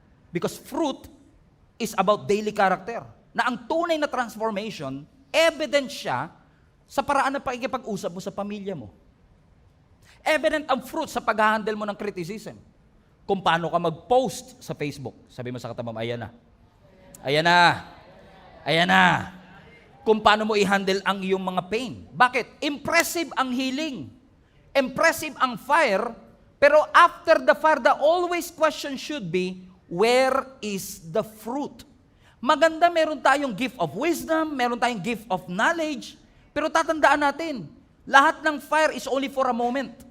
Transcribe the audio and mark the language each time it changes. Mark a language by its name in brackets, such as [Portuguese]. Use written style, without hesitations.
[English] Because fruit is about daily character. [Filipino] Na ang tunay na transformation, evident siya sa paraan ng pakikipag-usap mo sa pamilya mo. Evident ang fruit sa pag-handle mo ng criticism. Kung paano ka mag-post sa Facebook. Sabi mo sa katabang, ayan na. Ayan na. Ayan na. Kung paano mo i-handle ang iyong mga pain. Bakit? Impressive ang healing. Impressive ang fire. [English] Pero after the fire, the always question should be, where is the fruit? [Filipino] Maganda meron tayong gift of wisdom, meron tayong gift of knowledge, pero tatandaan natin, lahat ng fire [English] is only for a moment.